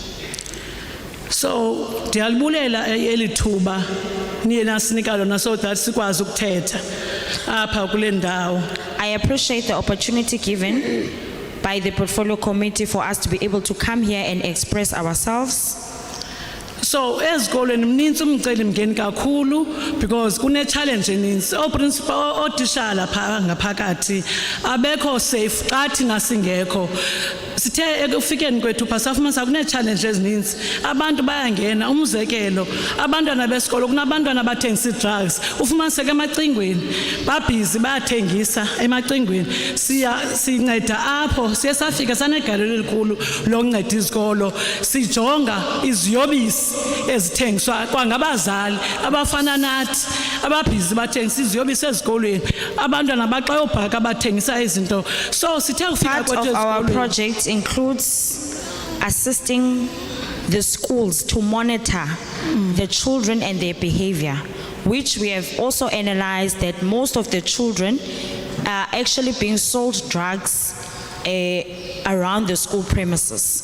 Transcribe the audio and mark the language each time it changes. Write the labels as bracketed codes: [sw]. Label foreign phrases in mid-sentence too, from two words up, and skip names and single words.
[xh] So ndiyalibulela elithuba niye nasinika lona [en] so that [xh] sikwazi ukuthetha apha kule ndawo. [en] I appreciate the opportunity given by the Portfolio Committee for us to be able to come here and express ourselves. [xh] So ezikolweni mninzi umcelimngeni kakhulu because kune challenge eninzi. Principal otishala pha ngaphakathi abekho safe xa thina singekho. Sithe ekufikeni kwethu phasafuma sakune challenge ezininzi. Abantu bayangena umzekelo abantwana besikolo kunabantwana abathengisa drugs. Ufumaniseke emacingweni babhizi bayathengisa emacingweni. Sinceda apho siye safika sanegalelo elikhulu lokunceda izikolo sijonga iziyobisi ezithengiswa kwangabazali abafana nathi ababhizi bathengisa iziyobisi ezikolweni abantwana baxayobhaka bathengisa izinto. So sithe ufika kwethu ezikolweni. [en] Our project includes assisting the schools to monitor the children and their behavior, which we have also analyzed that most of the children are actually being sold drugs around the school premises.